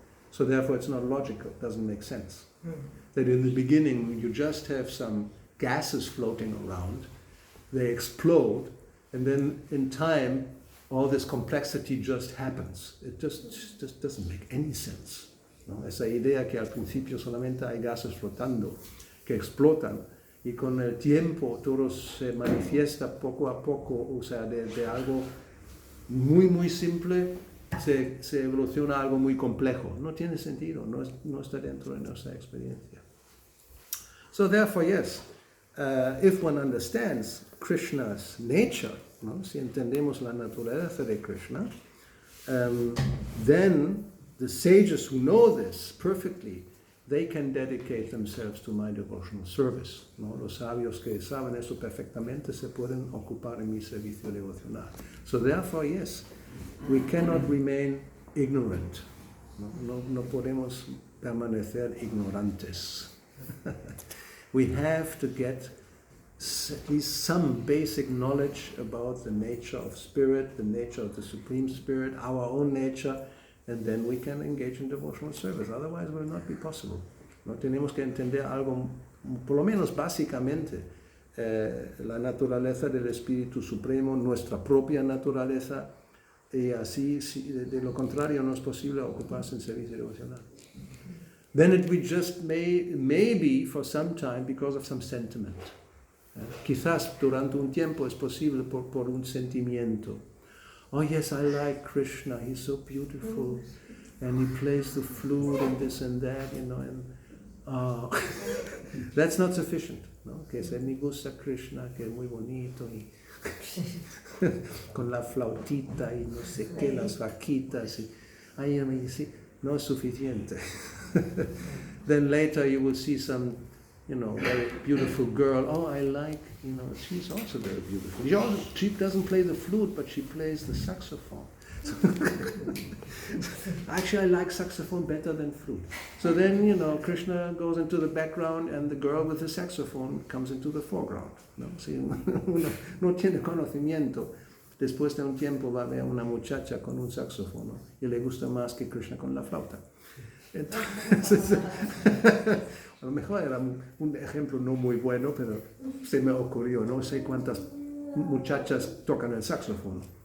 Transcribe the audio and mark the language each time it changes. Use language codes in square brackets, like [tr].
[en] So therefore it's not logical, it doesn't make sense. That in the beginning you just have some gases floating around, they explode, and then in time all this complexity just happens. It just doesn't make any sense. [es] ¿No? Esa idea que al principio solamente hay gases flotando, que explotan, y con el tiempo todo se manifiesta poco a poco, o sea, de algo muy muy simple se evoluciona a algo muy complejo. No tiene sentido, no está dentro de nuestra experiencia. [en] So therefore, yes, if one understands Krishna's nature, ¿no? Si entendemos la naturaleza de Krishna, then the sages who know this perfectly, they can dedicate themselves to my devotional service. ¿No? [es] Los sabios que saben eso perfectamente se pueden ocupar en mi servicio devocional. [en] So therefore, yes, we cannot remain ignorant. [es] No podemos permanecer ignorantes. [en] We have to get at least some basic knowledge about the nature of spirit, the nature of the Supreme Spirit, our own nature, and then we can engage in devotional service. Otherwise, it will not be possible. [es] No tenemos que entender algo, por lo menos básicamente, la naturaleza del Espíritu Supremo, nuestra propia naturaleza, y así, de lo contrario, no es posible ocuparse en servicio devocional. [en] Then it will just maybe for some time because of some sentiment. [es] Quizás durante un tiempo es posible por un sentimiento. [en] Oh yes, I like Krishna, he's so beautiful, and he plays the flute and this and that, you know, and that's not sufficient, ¿no? [es] Que se me gusta Krishna, que es muy bonito, y con la flautita y no sé qué, las vaquitas, y ahí me dice, no es suficiente. [en] Then later you will see some, you know, very beautiful girl. Oh, I like, you know, she's also very beautiful. She doesn't play the flute, but she plays the saxophone. Actually, I like saxophone better than flute. So then, you know, Krishna goes into the background and the girl with the saxophone comes into the foreground. [es] ¿No? Si uno no tiene conocimiento, después de un tiempo va a ver una muchacha con un saxofono y le gusta más que Krishna con la flauta. Entonces, a lo mejor era un ejemplo no muy bueno, pero se me ocurrió, no sé cuántas muchachas tocan el saxofón.